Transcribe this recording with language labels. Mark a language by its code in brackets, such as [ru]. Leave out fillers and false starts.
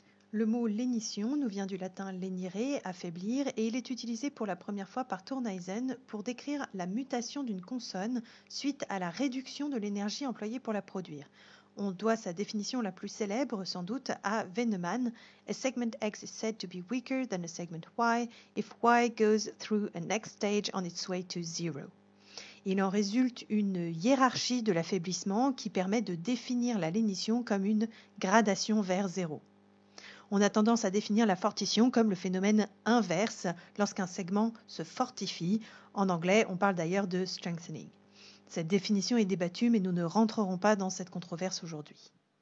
[fr] Le mot lénition nous vient du latin lenire, affaiblir, et il est utilisé pour la première fois par Thorneysen pour décrire la mutation d'une consonne suite à la réduction de l'énergie employée pour la produire. On doit sa définition la plus célèbre, sans doute, à Vennemann. [en] A segment X is said to be weaker than a segment Y if Y goes through a next stage on its way to zero. [fr] Il en résulte une hiérarchie de l'affaiblissement qui permet de définir la lénition comme une gradation vers zéro. On a tendance à définir la fortition comme le phénomène inverse lorsqu'un segment se fortifie. En anglais, on parle d'ailleurs de strengthening. Cette définition est débattue, mais nous ne rentrerons pas dans cette controverse aujourd'hui.